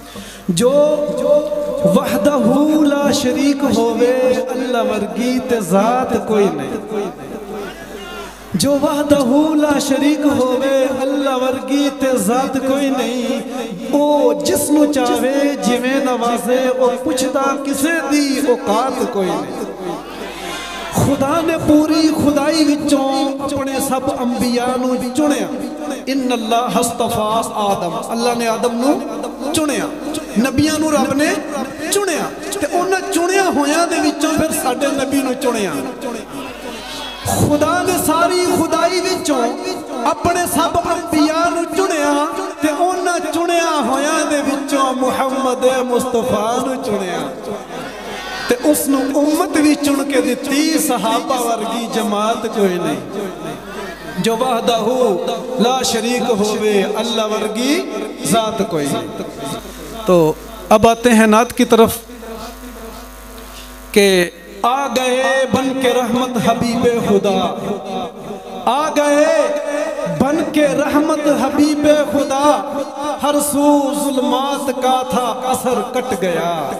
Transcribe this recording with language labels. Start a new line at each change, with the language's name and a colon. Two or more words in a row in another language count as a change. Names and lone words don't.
Punjabi: جو
Arabic: وحدہ لا شریک
Punjabi: ہووے اللہ ورگی تے ذات کوئی نہیں، جو
Arabic: وحدہ لا شریک
Punjabi: ہووے اللہ ورگی تے ذات کوئی نہیں، او جس نو چاہے جویں نوازے، او پچھدا کسے دی اوقات کوئی نہیں۔ خدا نے پوری خدائی وچوں اپنے سب انبیاء نو چنیا،
Arabic: ان اللہ اصطفیٰ آدم،
Punjabi: اللہ نے آدم نو چنیا، نبیاں نو رب نے چنیا، تے انہاں چنیا ہویاں دے وچوں پھر ساڈے نبی نو چنیا۔ خدا نے ساری خدائی وچوں اپنے سب انبیاء نو چنیا، تے انہاں چنیا ہویاں دے وچوں محمد مصطفیٰ نو چنیا، تے اس نو امت بھی چن کے دیتی، صحابہ ورگی جماعت کوئی نہیں، جو
Arabic: وحدہ لا شریک
Punjabi: ہووے اللہ ورگی ذات کوئی نہیں۔
Urdu: تو اب آتے ہیں نعت کی طرف کہ آ گئے بن کے رحمت حبیب خدا، آ گئے بن کے رحمت حبیب خدا، ہر سو ظلمات کا تھا اثر کٹ گیا،